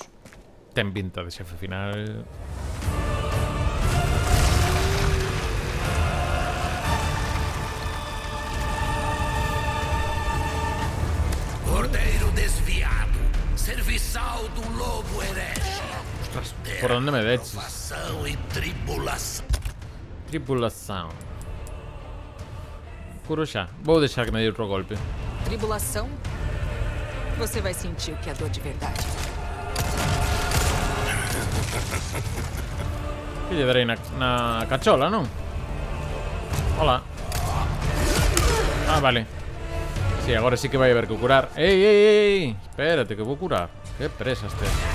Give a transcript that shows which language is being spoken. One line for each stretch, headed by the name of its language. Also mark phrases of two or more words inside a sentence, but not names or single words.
Galician: Ten pinta de xefe final.
Portuguese: Cordeiro desviado, serviçal do lobo herege.
Galician: Ostras, por onde me deches?
Portuguese: Provação e tribulação.
Galician: Tripulação. Curo xa.
Portuguese: Vou deixar que me dê outro golpe. Tribulação? Você vai sentir o que é dor de verdade.
Galician: Que lle darei na cachola, non? Hola. Ah, vale. Sí, agora sí que vai haber que curar. Ei, ei, ei, espérate que vou curar. Que presas tes.